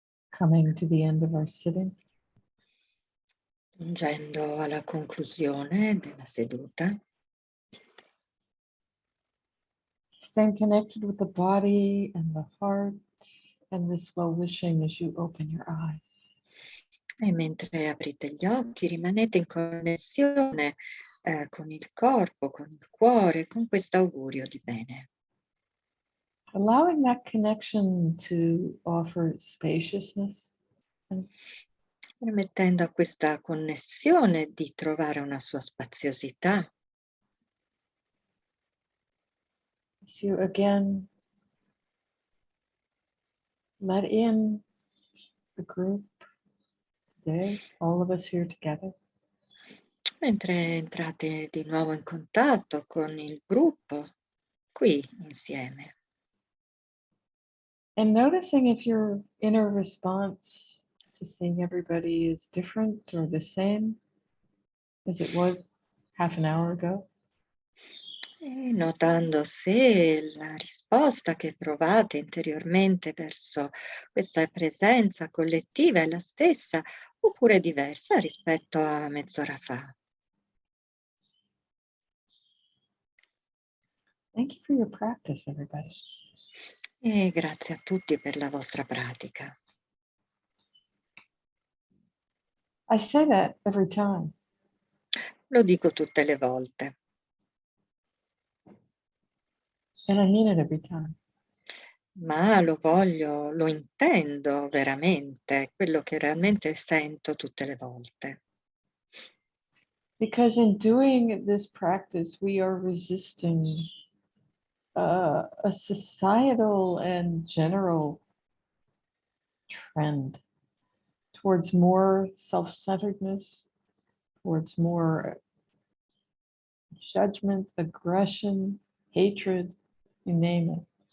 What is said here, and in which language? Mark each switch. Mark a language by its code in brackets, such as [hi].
[en] coming to the end of our sitting. [it] Giungendo alla conclusione della seduta, [en] Staying connected with the body and the heart and this well-wishing as you open your eyes. [it] e mentre aprite gli occhi rimanete in connessione con il corpo, con il cuore, con questo augurio di bene. [en] Allowing that connection to offer spaciousness [it] Permettendo a questa connessione di trovare una sua spaziosità. [en] as you again let in the group today, all of us here together. [it] Mentre entrate di nuovo in contatto con il gruppo, qui insieme. [en] And noticing if your inner response to seeing everybody is different or the same as it was half an hour ago. [it] E notando se la risposta che provate interiormente verso questa presenza collettiva è la stessa oppure diversa rispetto a mezz'ora fa. [en] Thank you for your practice, everybody. [it] E grazie a tutti per la vostra pratica. [en] I say that every time. [it] Lo dico tutte le volte. [en] And I mean it every time. [it] Ma lo intendo veramente, quello che realmente sento tutte le volte. [en] Because in doing this practice, we are resisting a societal and general trend towards more self-centeredness, towards more judgment, aggression, hatred, you name it.